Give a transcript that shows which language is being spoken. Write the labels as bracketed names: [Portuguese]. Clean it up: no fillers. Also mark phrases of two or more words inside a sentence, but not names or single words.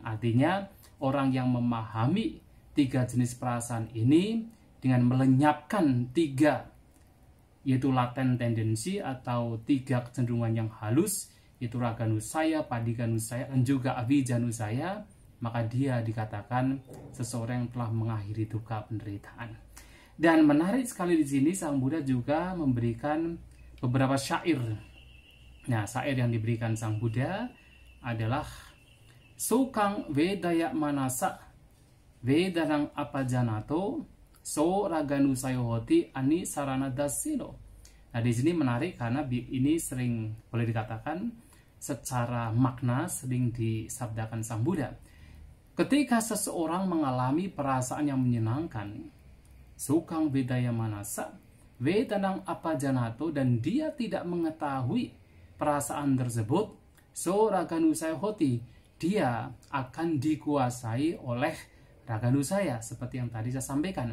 [Indonesian] Artinya orang yang memahami 3 jenis perasaan ini dengan melenyapkan 3, yaitu laten tendensi atau 3 kecenderungan yang halus, yaitu Raganusaya, Padiganusaya, dan juga Avijanusaya, maka dia dikatakan seseorang yang telah mengakhiri duka penderitaan. Dan menarik sekali di sini Sang Buddha juga memberikan beberapa syair. Nah, syair yang diberikan Sang Buddha adalah [Pali] Sukang Vedaya Manasa Vedanang Apajanato So Raganusayo Hoti Ani Sarana Dasino. [Indonesian] Nah, di sini menarik karena ini sering boleh dikatakan secara makna sering disabdakan Sang Buddha. Ketika seseorang mengalami perasaan yang menyenangkan, [Pali] Sukang Vedaya Manasa Vedanang Apajanato, [Indonesian] dan dia tidak mengetahui perasaan tersebut, [Pali] So Raganusayo Hoti, [Indonesian] dia akan dikuasai oleh Raganusaya, seperti yang tadi saya sampaikan.